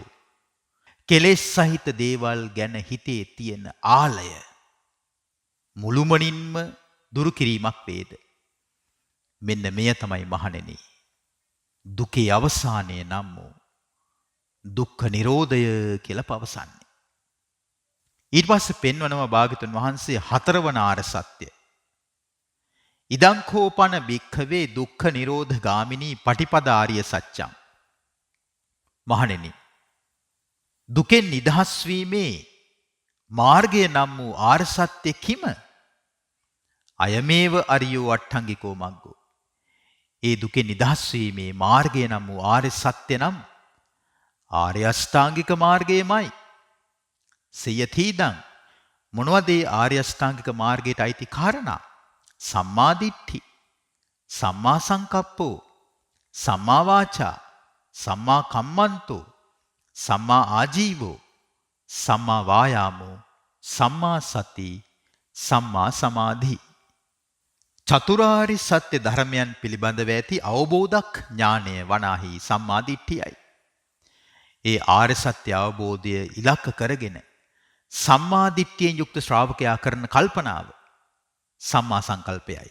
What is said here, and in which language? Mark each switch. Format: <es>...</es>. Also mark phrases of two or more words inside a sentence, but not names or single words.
<si>කෙලෙස් සහිත දේවල් ගැන හිතේ තියෙන ආලය මුළුමනින්ම දුරු කිරීමක් වේද? මෙන්න මෙය තමයි මහණෙනි දුකේ අවසානය නම් වූ දුක්ඛ නිරෝධය කියලා පවසන්නේ. ඊට පස්සේ පෙන්වනවා භාග්‍යවතුන් වහන්සේ හතරවන ආර්ය සත්‍ය.</si> <pi>ඉදං කෝපන භික්ඛවේ දුක්ඛ නිරෝධ ගාමිනී පටිපදාාරිය සත්‍යං.</pi> <si>මහණෙනි, දුකෙන් නිදහස් වීමේ මාර්ගය නම් වූ ආර්ය සත්‍ය කිම?</si> <pi>අයමේව අරියෝ අට්ඨංගිකෝ මග්ගෝ.</pi> <si>ඒ දුකෙන් නිදහස් වීමේ මාර්ගය නම් වූ ආර්ය සත්‍ය නම් ආර්ය අෂ්ටාංගික මාර්ගයමයි.</si> <pi>සෙය්‍යතිදං.</pi> <si>මොනවද ඒ ආර්ය අෂ්ටාංගික මාර්ගයට අයිති කාරණා?</si> <pi>සම්මා දිට්ඨි, සම්මා සංකප්පෝ, සම්මා වාචා, සම්මා කම්මන්තෝ, සම්මා ආජීවෝ, සම්මා වායාමෝ, සම්මා සති, සම්මා සමාධි.</pi> <si>චතුරාර්ය සත්‍ය ධර්මයන් පිළිබඳව ඇති අවබෝධක් ඥානය වනාහි සම්මා දිට්ඨියයි. ඒ ආර්ය සත්‍ය අවබෝධය ඉලක්ක කරගෙන සම්මා දිට්ඨියෙන් යුක්ත ශ්‍රාවකයා කරන කල්පනාව සම්මා සංකල්පයයි.</si>